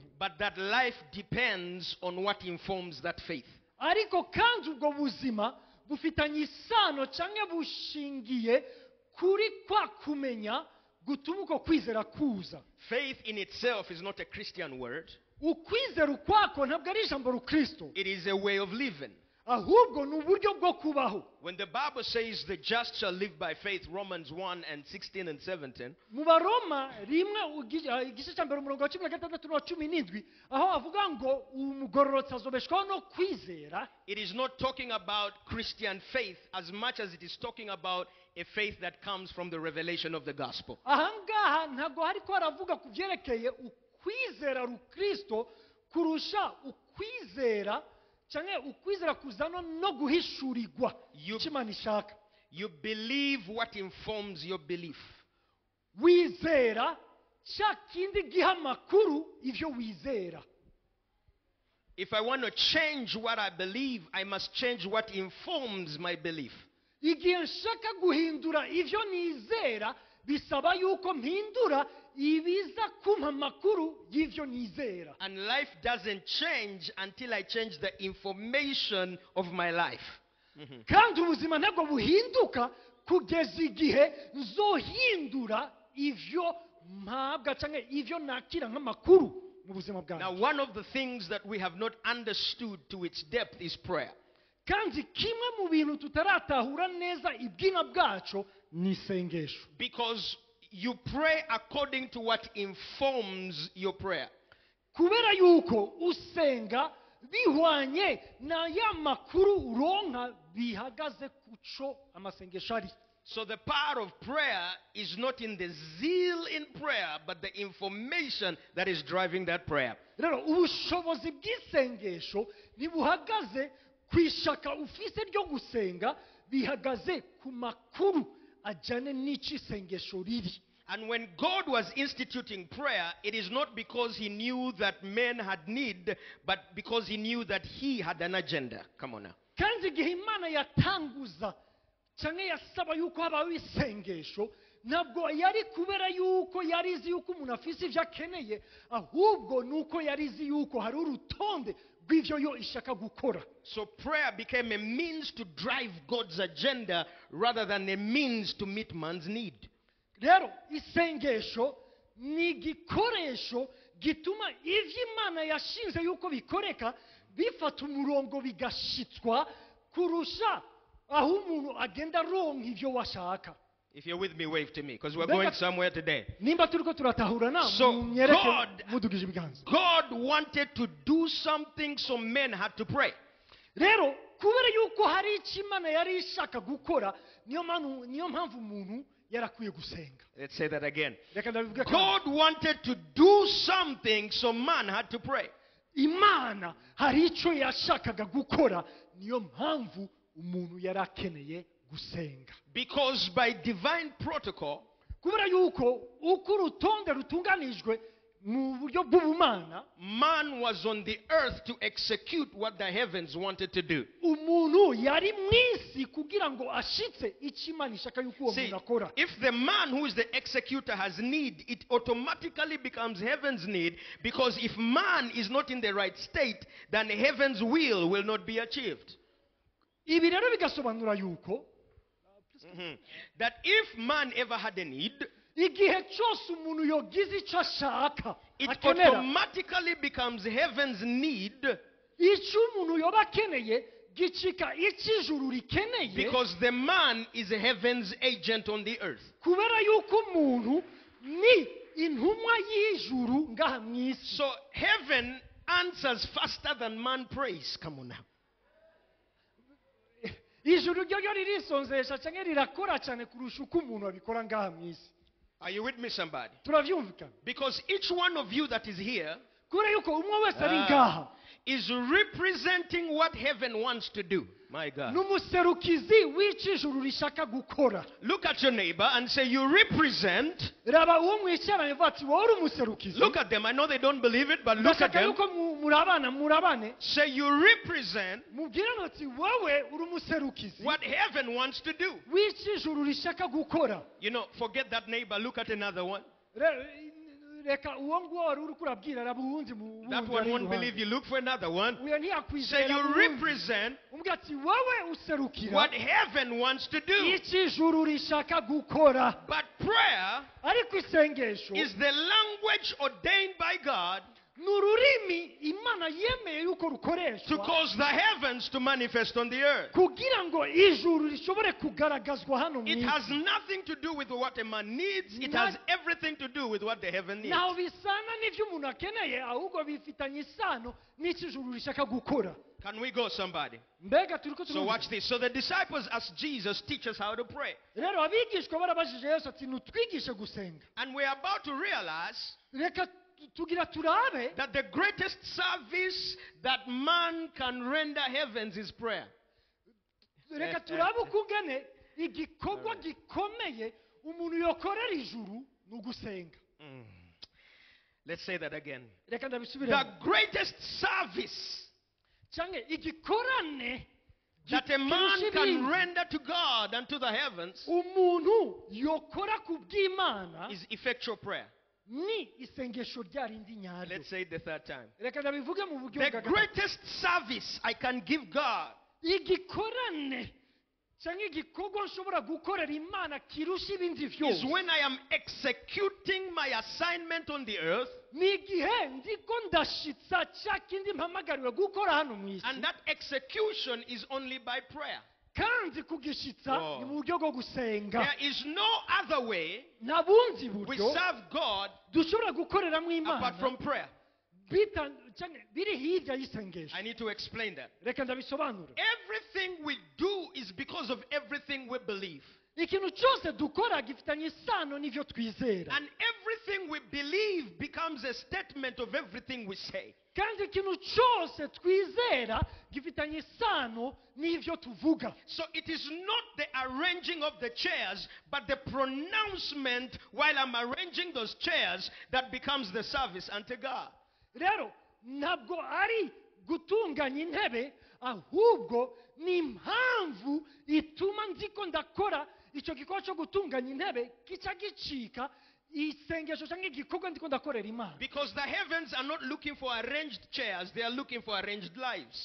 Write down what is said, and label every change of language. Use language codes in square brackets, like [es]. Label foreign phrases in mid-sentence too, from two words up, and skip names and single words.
[en] But that life depends on what informs that faith. [rn] ariko kandi ubwo buzima bufitanye isano cyangwa bushingiye kuri kwa kumenya gutuma uko kwizera kuza. [en] Faith in itself is not a Christian word. [rn] ukwizera ukwako ntabwo ari ijambo rukristo, [en] It is a way of living. [rn] ahubwo ni uburyo bwo kubaho. [en] When the Bible says the just shall live by faith, Romans 1 and 16 and 17, [rn] mu baroma rimwe igice cya mbere umurongo wa 16 na 17 aho avuga ngo umugororotsi azobeshwaho no kwizera, [en] it is not talking about Christian faith as much as it is talking about a faith that comes from the revelation of the gospel. [rn] ahangaha ntabwo hariko haravuga ku byerekeye ukwizera rukristo kurusha ukwizera cyangwa ukwizera kuzana no guhishurirwa icyo Imana ishaka. [en] You believe what informs your belief. [rn] wizera cya kindi giha amakuru ivyo wizera. [en] If I want to change what I believe, I must change what informs my belief. [rn] igihe nshaka guhindura ivyo nizera bisaba yuko mpindura ibiza kumpa amakuru y'ivyo nizera. [en] And life doesn't change until I change the information of my life. [rn] kandi ubuzima ntabwo buhinduka kugeza igihe nzohindura ivyo mpabwa cyangwa ivyo nakira nk'amakuru mu buzima [en] Now, [rn] bwanjye. [en] one of the things that we have not understood to its depth is prayer. [rn] kandi kimwe mu bintu tutaratahura neza ibwina bwacu ni isengesho, [en] Because you pray according to what informs your prayer. [rn] kubera yuko usenga bihwanye na ya makuru uronka bihagaze kuco amasengesho ari. [en] So the power of prayer is not in the zeal in prayer, but the information that is driving that prayer. [rn] Rero ubushobozi bw'isengesho ntibuhagaze kwishaka ufise ryo gusenga, bihagaze ku makuru ajyane n'icy'isengesho riri. [en] And when God was instituting prayer, it is not because he knew that men had need, but because he knew that he had an agenda. Come on now. [rn] Kandi igihe Imana yatanguza cyangwa yasaba yuko habaho isengesho, ntabwo yari kubera yuko yari izi yuko umuntu afise ibyo akeneye, ahubwo nuko yari izi yuko hari urutonde rw'ibyo yo ishaka gukora. [en] So prayer became a means to drive God's agenda rather than a means to meet man's need. [rn] Rero isengesho ni igikoresho gituma ivyo Imana yashinze yuko bikoreka bifata umurongo bigashitswa kurusha aho umuntu agenda ronka ivyo washaka. [en] If you're with me, wave to me, because we're going somewhere today. [rn] Nimba turiko turatahurana [en] So [rn] munyereke mudugije ibiganza. [en] God wanted to do something, so men had to pray. [rn] Rero kubera yuko hari icyo Imana yari ishaka gukora, niyo mpamvu umuntu yarakwiye gusenga. [en] Let's say that again. [rn] Reka ndabivuge kandi. [en] God wanted to do something, so man had to pray. [rn] Imana hari icyo yashakaga gukora, niyo mpamvu umuntu yarakeneye gusenga. [en] Because by divine protocol, [rn] kubera yuko uko urutonde rutunganijwe mu buryo bw'ubumana, [en] man was on the earth to execute what the heavens wanted to do. [rn] umuntu yari mwisi kugira ngo ashitse icyo Imana ishaka yuko uwo [en] See, [rn] muntu akora. [en] if the man who is the executor has need, it automatically becomes heaven's need, because if man is not in the right state, then heaven's will not be achieved. [rn] Ibi rero bigasobanura yuko [en] That if man ever had a need, [rn] igihe cyose umuntu yogize icyo ashaka [en] it [rn] akenera, [en] automatically becomes heaven's need, [rn] icyo umuntu yoba akeneye gicika icy'ijuru rikeneye, [en] because the man is a heaven's agent on the earth. [rn] kubera yuko umuntu ni intumwa y'ijuru ngaha mu isi. [en] So heaven answers faster than man prays. Come on now. [rn] Ijuru ryo ririsonzesha cyangwa rirakora cyane kurusha uko umuntu abikora ngaha mu isi. [en] Are you with me, somebody? [rn] Turavyumvikana? [en] Because each one of you that is here [rn] kubera yuko umwe wese ari ngaha [en] is representing what heaven wants to do. My God. [rn] n'umuserukizi w'ic'ijuru rishaka gukora. [en] Look at your neighbor and say, you represent. [rn] Raba uwo mwicaranye vuga ati wowe uri umuserukizi. [en] Look at them. I know they don't believe it, but look at [rn] ndashaka [en] them. [rn] yuko murabane [en] Say, you represent [rn] mubwirane ati wowe uri umuserukizi [en] what heaven wants to do. [rn] w'ic'ijuru rishaka gukora. [en] You know, forget that neighbor. Look at another one. [rn] Reka uwo nguwo wari uri kurabwira raba uwundi [en] That one won't believe you. Look for another one. [rn] uyo [en] Say, [rn] ntiyakwizera [en] you represent [rn] umbwira ati wowe userukira [en] what heaven wants to do. [rn] ic'ijuru rishaka gukora. [en] But prayer [rn] ariko isengesho [en] is the language ordained by God [rn] n'ururimi Imana yemeye yuko [en] to [rn] rukoreshwa [en] cause the heavens to manifest on the earth. [rn] kugira ngo ijuru rishobore kugaragazwa hano mu [en] It [rn] isi. [en] has nothing to do with what a man needs. It has everything to do with what the heaven needs. [rn] ntaho bisana n'ibyo umuntu akeneye, ahubwo bifitanye isano n'ic'ijuru rishaka gukora. [en] Can we go, somebody? [rn] Mbega turiko [en] So watch this. So the disciples asked Jesus, teach us how to pray. [rn] rero abigishwa barabajije Yesu ati nutwigishe gusenga. [en] And we're about to realize [rn] Reka tugira turabe [en] that the greatest service that man can render heavens is prayer. [rn] reka turabe ukungene igikorwa gikomeye umuntu yokorera ijuru ni ugusenga. [en] Let's say that again. [rn] Reka ndabisubire. [en] The greatest service [rn] cyangwa igikorane [en] that a man can render to God and to the heavens [rn] umuntu yokora ku bw'Imana [en] is effectual prayer. [rn] ni isengesho rya rindi nyaryo. [en] Let's say it the third time. [rn] Reka ndabivuge mu buryo [en] The [rn] bwa gatatu. [en] greatest service I can give God [rn] igikorane cyangwa igikorwa nshobora gukorera Imana kirusha ibindi [en] is [rn] byose [en] when I am executing my assignment on the earth, [rn] ni igihe ndiko ndashitsa cya kindi mpamagariwe gukora hano mu isi, [en] and that execution is only by prayer. [rn] kandi kugishitsa ni mu buryo bwo gusenga. [en] There is no other way [rn] nta bundi [en] we [rn] buryo [en] serve God [rn] dushobora gukoreramo [en] apart [rn] Imana [en] from prayer. [rn] biri hirya y'isengesho. [en] I need to explain that. [rn] Reka ndabisobanura. [en] Everything we do is because of everything we believe. [rn] Ikintu cyose dukora gifitanye isano n'ivyo twizera. [en] And everything we believe becomes a statement of everything we say. [rn] Kandi ikintu cyose twizera gifitanye isano n'ivyo tuvuga. [en] So it is not the arranging of the chairs, but the pronouncement while I'm arranging those chairs that becomes the service unto God. [rn] Rero ntabwo ari gutunganya intebe, ahubwo ni impamvu ituma ndiko ndakora icyo gikorwa cyo gutunganya intebe kica gicika isengesho cyangwa igikorwa ndiko ndakorera Imana. [en] Because the heavens are not looking for arranged chairs, they are looking for arranged lives.